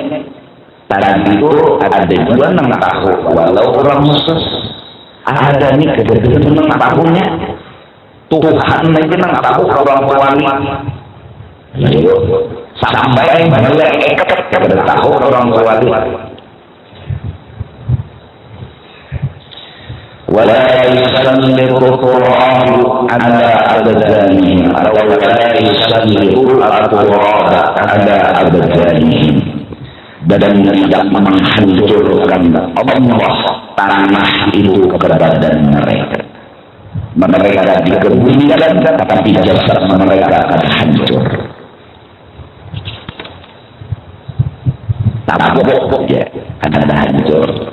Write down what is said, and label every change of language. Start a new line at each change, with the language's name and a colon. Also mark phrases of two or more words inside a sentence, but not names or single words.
Banjar: Tadi itu ada juga nang tahu walau orang khusus ada nih kebetulan nang tahunya Tuhan lagi nang tahu orang wali. Sampai malaikat kepada tahu orang wali.
Arabic: ولا يسلط القرآن على أبدانهم ولا يسلط القرآن على أبدانهم
Banjar: dan tidak menghancurkan Allah tanah itu ke badan mereka. Mereka dikebumikan tapi jasad mereka akan hancur. Tabok ya akan hancur.